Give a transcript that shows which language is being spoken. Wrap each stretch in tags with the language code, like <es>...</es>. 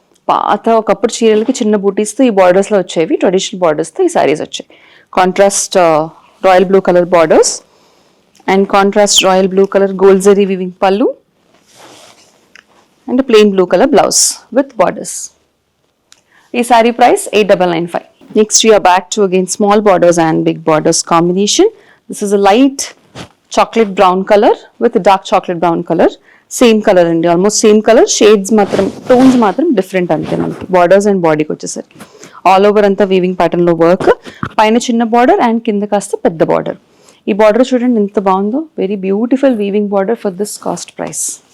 <te>పాత ఒకప్పుడు చీరలకి చిన్న బూటీస్తో ఈ బార్డర్స్లో వచ్చేవి, ట్రెడిషనల్ బార్డర్స్తో ఈ శారీస్ వచ్చాయి.</te> <en>Contrast royal blue colour borders and contrast royal blue colour gold zari weaving pallu and plain blue colour blouse with borders. ఈ sari price 8995. Next we are back to again small borders and big borders combination. This is a light chocolate brown color with a dark chocolate brown color. Same colour అండి, almost same colour, shades మాత్రం tones మాత్రం different అంతే మనకి.</en> <te>Borders and బాడీకి వచ్చేసరికి all over అంతా weaving pattern లో work, పైన చిన్న బార్డర్ అండ్ కింద కాస్త పెద్ద బార్డర్. ఈ బార్డర్ చూడండి ఎంత బాగుందో,</te> <en>Very beautiful weaving border for this cost price.</en>